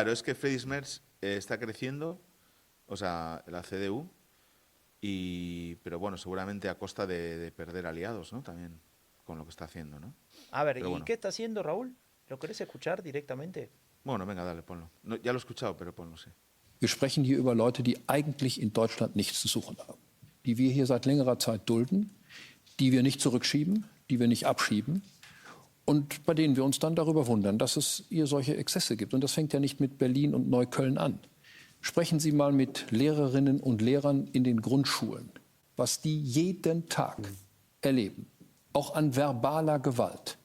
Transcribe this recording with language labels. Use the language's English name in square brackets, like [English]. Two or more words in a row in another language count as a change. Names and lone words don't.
[Spanish] Claro, es que Friedrich Merz está creciendo, o sea, la CDU, pero bueno, seguramente a costa de perder aliados, ¿no? También con lo que está haciendo, ¿no? A ver, Pero ¿y bueno, qué está haciendo Raúl? ¿Lo querés escuchar directamente? bueno, venga, dale, ponlo. No, ya lo he escuchado, pero ponlo, sí. [German] Wir sprechen hier über Leute, die eigentlich in Deutschland nichts zu suchen haben, die wir hier seit längerer Zeit dulden, die wir nicht zurückschieben, die wir nicht abschieben und bei denen wir uns dann darüber wundern, dass es hier solche Exzesse gibt. Und das fängt ja nicht mit Berlin und Neukölln an. Sprechen Sie mal mit Lehrerinnen und Lehrern in den Grundschulen, was die jeden Tag erleben, auch an verbaler Gewalt.